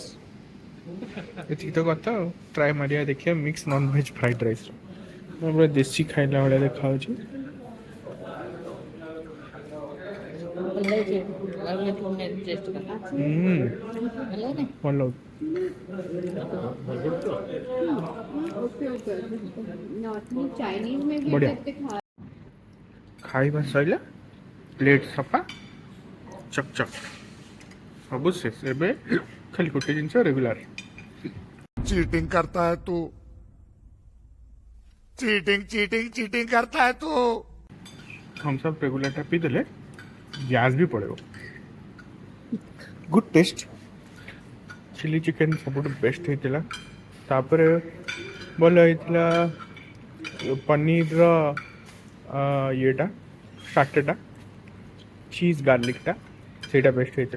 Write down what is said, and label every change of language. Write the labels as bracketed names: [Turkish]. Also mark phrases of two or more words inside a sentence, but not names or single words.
[Odia] ଏତିକି ତ କଥା ଆଉ ଟ୍ରାଏ ମାରିବା ଦେଖିବା [English] mix nonveg fried rice [Odia] ପୁରା ଦେଶୀ ଖାଇଲା ଭଳିଆ ଦେଖାଯାଉଛି। ଭଲ [Hindi] चाइनीज में भी बढ़िया। करते खा [Odia] ଖାଇବା ସରିଲା ପ୍ଲେଟ୍ ସଫା ଚକ୍ ସବୁ ଶେଷ। ଏବେ ଖାଲି ଗୋଟେ ଜିନିଷ ରେଗୁଲାର [Hindi] चीटिंग करता है तू चीटिंग चीटिंग चीटिंग करता है तू [Odia] ଥମ୍ସ ଅପ ରେଗୁଲରଟା ପିଇଦେଲେ ଗ୍ୟାସ୍ ବି ପଳେଇବ। [English] good taste. chilli chicken [Odia] ସବୁଠୁ ବେଷ୍ଟ ହେଇଥିଲା। ତାପରେ ଭଲ ହେଇଥିଲା ପନିରର ଇଏଟା ଷ୍ଟାର୍ଟରଟା ଚିଜ୍ ଗାର୍ଲିକଟା ସେଇଟା ବେଷ୍ଟ ହେଇଥିଲା।